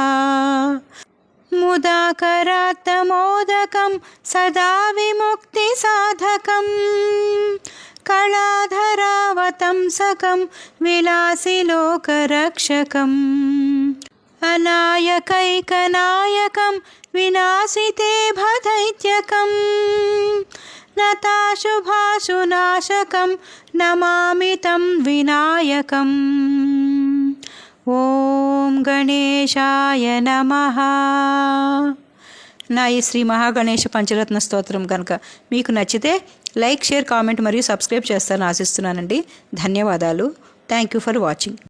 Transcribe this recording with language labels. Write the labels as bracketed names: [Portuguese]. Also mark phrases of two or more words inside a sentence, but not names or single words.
[Sanskrit] मुदाकरात्तमोदकं सदा विमुक्तिसाधकं कलाधरावतंसकं विलासिलोकरक्षकम् अनायकैकनायकं विनाशिते भदैत्यकं नताशुभाशुनाशकं नमामि तं विनायकम् ఓం గణేశాయ నమః। [Telugu] నా ఈ శ్రీ మహాగణేశ పంచరత్న స్తోత్రం కనుక మీకు నచ్చితే లైక్, షేర్, కామెంట్ మరియు సబ్స్క్రైబ్ చేస్తారని ఆశిస్తున్నానండి। ధన్యవాదాలు। [English] Thank you for watching.